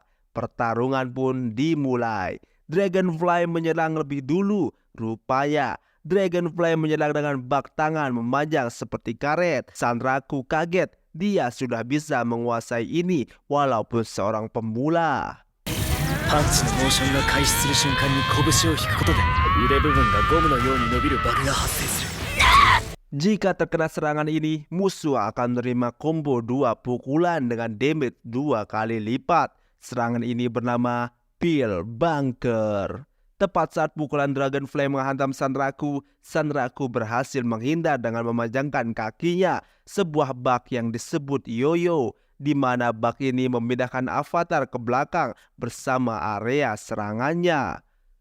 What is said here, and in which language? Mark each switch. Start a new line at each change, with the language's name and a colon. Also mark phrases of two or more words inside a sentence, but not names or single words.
Indonesian: Pertarungan pun dimulai. Dragonfly menyerang lebih dulu. Rupanya Dragonfly menyerang dengan bak tangan memanjang seperti karet. Sanraku kaget, dia sudah bisa menguasai ini walaupun seorang pemula.
Japanese: パンチのモーションが開始する瞬間に拳を引くことで腕部分がゴムのように伸びるバグが発生する。
Indonesian: Jika terkena serangan ini, musuh akan menerima combo 2 pukulan dengan damage 2 kali lipat. Serangan ini bernama Peel Bunker. Tepat saat pukulan Dragonfly menghantam Sanraku, Sanraku berhasil menghindar dengan memanjangkan kakinya, sebuah bug yang disebut Yo-Yo, di mana bug ini memindahkan avatar ke belakang bersama area serangannya.